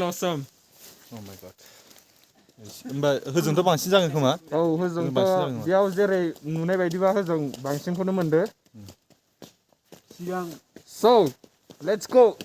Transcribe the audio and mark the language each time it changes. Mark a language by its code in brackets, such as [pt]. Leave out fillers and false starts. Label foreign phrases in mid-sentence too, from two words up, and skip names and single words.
[en] awesome oh my god [brx] होमबा होजोंथ' बांसिन जागोन खोमा औ होजोंथ' बेयाव जेरै नुनाय बायदिबा होजों बांसिनखौनो मोनदो सिगां [en] so let's go